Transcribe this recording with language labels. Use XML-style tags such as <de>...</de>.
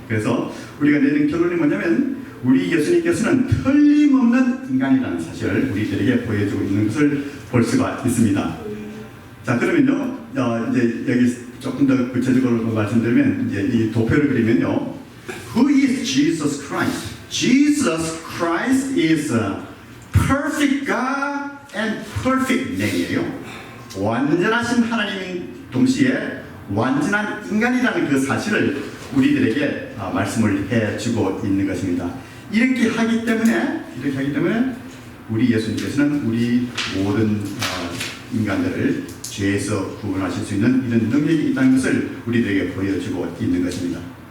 <ko>그래서 우리가 내린 결론이 뭐냐면 우리 예수님께서는 틀림없는 인간이라는 사실을 우리들에게 보여주고 있는 것을 볼 수가 있습니다. 자, 그러면요 이제 여기 조금 더 구체적으로 말씀드리면 이제 이 도표를 그리면요</ko> <en>Who is Jesus Christ? Jesus Christ is a perfect God and perfect man이에요.</en> <ko>완전하신 하나님인 동시에 완전한 인간이라는 그 사실을 우리들에게 말씀을 해주고 있는 것입니다. 이렇게 하기 때문에 우리 예수님께서는 우리 모든 인간들을 죄에서 구원하실 수 있는 이런 능력이 있다는 것을 우리들에게 보여주고 있는 것입니다.</ko>